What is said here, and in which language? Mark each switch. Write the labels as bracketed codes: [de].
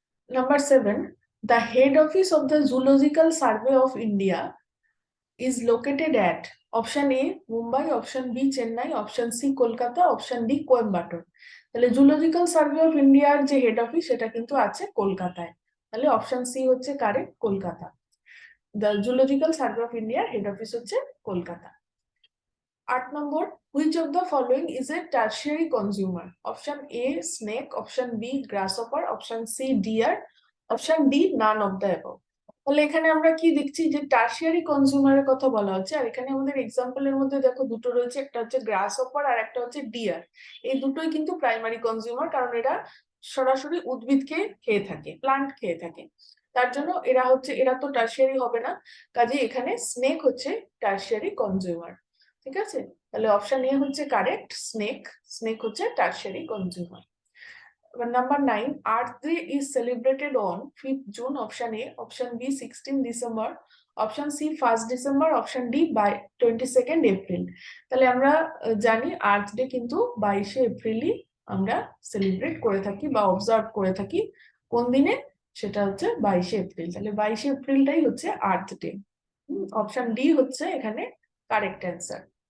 [en] Number 7, the head office of the Zoological Survey of India is located at option A Mumbai, option B Chennai, option C Kolkata, option D Coimbatore. [bn] তাহলে zoological survey of ইন্ডিয়ার যে head office সেটা কিন্তু আছে কলকাতায়। তাহলে option C হচ্ছে correct, Kolkata. The zoological survey of ইন্ডিয়ার হেড অফিস হচ্ছে কলকাতা। [en] 8 নম্বর, which of the following is a tertiary consumer? Option A snake, option B grasshopper, option C deer, option D none of the above। [bn] তাহলে এখানে আমরা কি দেখছি যে tertiary কনজিউমারের কথা বলা হচ্ছে, আর এখানে আমাদের এক্সাম্পলের মধ্যে দেখো দুটো রয়েছে, একটা হচ্ছে গ্রাস হপার আর একটা হচ্ছে ডিয়ার। এই দুটোই কিন্তু প্রাইমারি কনজিউমার, কারণ এরা সরাসরি উদ্ভিদকে খেয়ে থাকে, প্লান্ট খেয়ে থাকে, তার জন্য এরা তো টার্সিয়ারি হবে না। কাজে এখানে স্নেক হচ্ছে টার্সিয়ারি কনজিউমার। ঠিক আছে, তাহলে অপশন এ হচ্ছে কারেক্ট, স্নেক, স্নেক হচ্ছে tertiary consumer. [en] Number 9, Earth Day is celebrated on 5th June. Option A, option B 16th December, option C 1st December, option D by 22nd April। [bn] তাহলে আমরা জানি earth day কিন্তু 22শে এপ্রিলই আমরা celebrate করে থাকি বা observe করে থাকি। কোন দিনে, সেটা হচ্ছে 22শে এপ্রিল। তাহলে 22শে এপ্রিলটাই হচ্ছে আর্থ ডে। অপশন ডি হচ্ছে এখানে কারেক্ট অ্যান্সার।